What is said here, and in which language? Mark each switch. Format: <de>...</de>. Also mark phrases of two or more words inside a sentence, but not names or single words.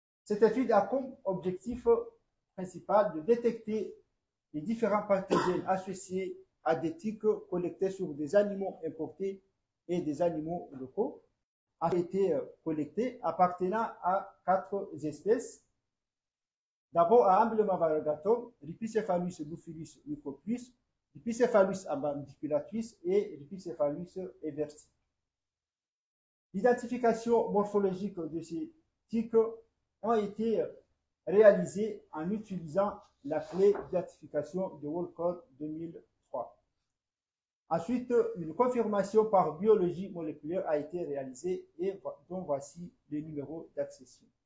<fr>Cette étude a comme objectif principal de détecter les différents pathogènes associés à des tiques collectés sur des animaux importés et des animaux locaux. A été collecté appartenant à 4 espèces. D'abord à Amblyomma variegatum, Rhipicephalus bufilus micropus, Rhipicephalus abandiculatus et Rhipicephalus everti. L'identification morphologique de ces tiques ont été réalisées en utilisant la clé d'identification de WorldCode 2003. Ensuite, une confirmation par biologie moléculaire a été réalisée et dont voici le numéro d'accession.</fr>